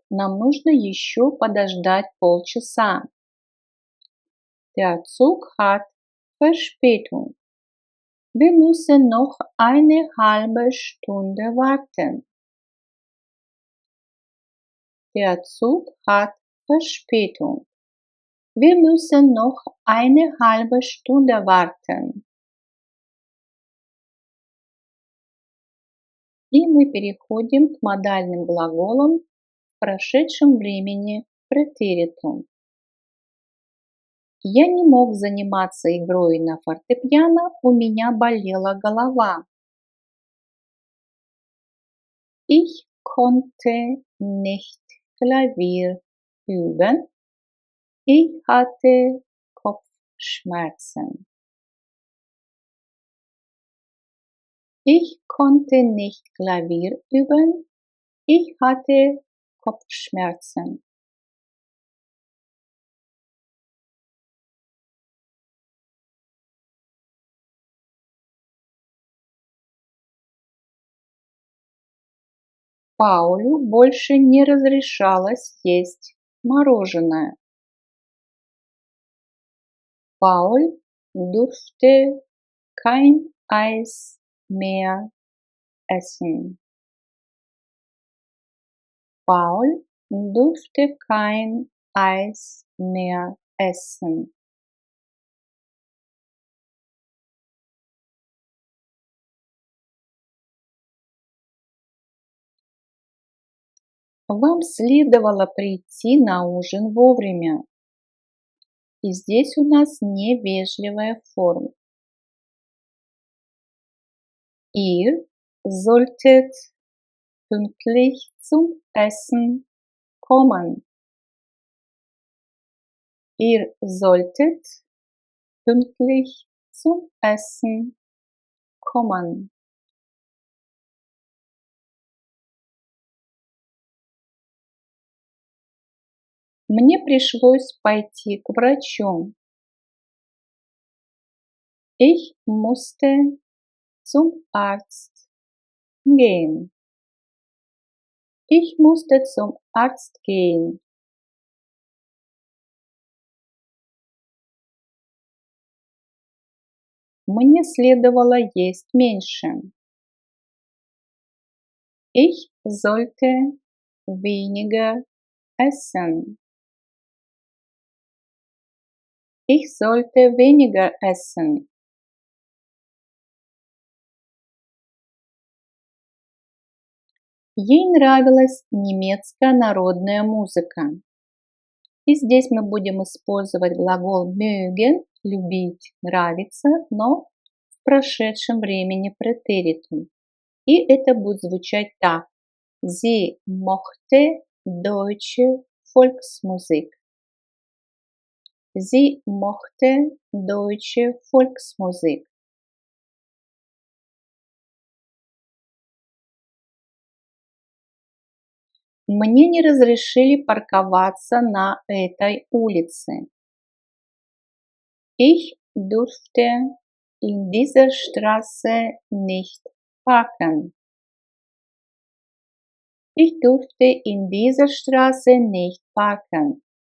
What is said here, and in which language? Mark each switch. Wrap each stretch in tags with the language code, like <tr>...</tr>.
<ru>Нам нужно еще подождать полчаса.</ru> <de>Der Zug hat Verspätung. Wir müssen noch eine halbe Stunde warten. Der Zug hat Verspätung. Wir müssen noch eine halbe Stunde warten.</de> <ru>И мы переходим к модальным глаголам в прошедшем времени претеритум. Я не мог заниматься игрой на фортепиано, у меня болела голова.</ru> <de>Ich konnte nicht Klavier üben. Ich hatte Kopfschmerzen. Ich konnte nicht Klavier üben. Ich hatte Kopfschmerzen.</de> <ru>Паулю больше не разрешалось есть мороженое.</ru> <de>Paul durfte kein Eis mehr essen. Paul durfte kein Eis mehr essen.</de> <ru>Вам следовало прийти на ужин вовремя. И здесь у нас невежливая форма.</ru> <de>Ihr solltet pünktlich zum Essen kommen. Ihr solltet pünktlich zum Essen kommen.</de> <ru>Мне пришлось пойти к врачу.</ru> <de>Ich musste zum Arzt gehen. Ich musste zum Arzt gehen.</de> <ru>Мне следовало есть меньше.</ru> <de>Ich sollte weniger essen. Ich sollte weniger essen.</de> <ru>Ей нравилась немецкая народная музыка. И здесь мы будем использовать глагол mögen, любить, нравиться, но в прошедшем времени претеритум. И это будет звучать так.</ru> <de>Sie mochte deutsche Volksmusik. Sie mochte deutsche Volksmusik.</de> <ru>Мне не разрешили парковаться на этой улице.</ru> <de>Ich durfte in dieser Straße nicht parken. Ich durfte in dieser Straße nicht parken.</de>